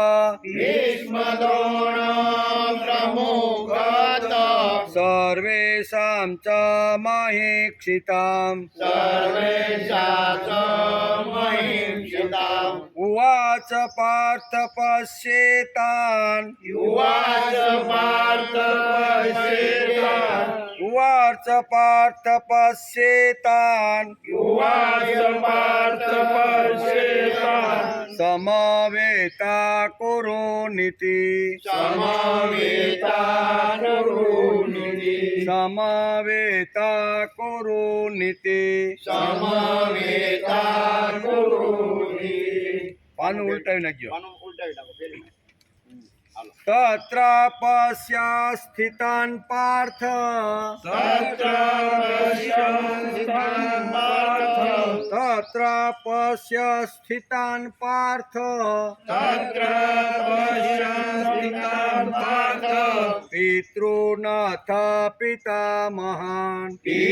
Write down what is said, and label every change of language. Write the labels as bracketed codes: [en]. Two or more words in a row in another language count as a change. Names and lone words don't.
[sa] सर्वेषां च महीक्षिताम् उवाच पार्थ पश्येतान् समवेता कुरुनिति [gu] પાનું ઉલટાવી નાખજો [sa] तत्र पश्य स्थितान् पार्थ पितॄनाथ पितामहान्